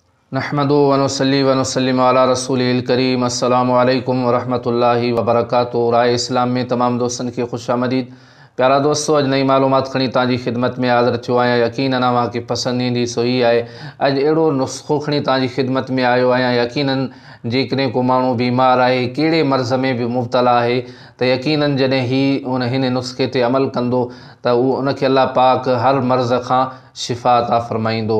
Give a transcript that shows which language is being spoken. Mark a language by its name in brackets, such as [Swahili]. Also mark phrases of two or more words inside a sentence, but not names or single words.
[Arabic] نحمده ونصلي ونسلم على رسوله الكريم السلام عليكم ورحمة الله وبركاته. [Sindhi] राय इस्लाम [Urdu] میں تمام دوستوں کے خوش آمدید. [Sindhi] प्यारा दोस्तों, अज नई मालूमात खणी तव्हांजी खिदमत में हाज़िर थियो आहियां। यकीनन तव्हांखे पसंदि ईंदी सो ही आहे। अॼु अहिड़ो नुस्ख़ो खणी तव्हांजी खिदमत में आयो आहियां। यकीनन जेकॾहिं को माण्हू बीमार आहे, कहिड़े मर्ज़ में बि मुब्तला आहे, त यकीनन जॾहिं हिन नुस्ख़े ते अमल कंदो त उनखे अल्लाह पाक हर मर्ज़ खां शिफ़ा अता फ़रमाईंदो।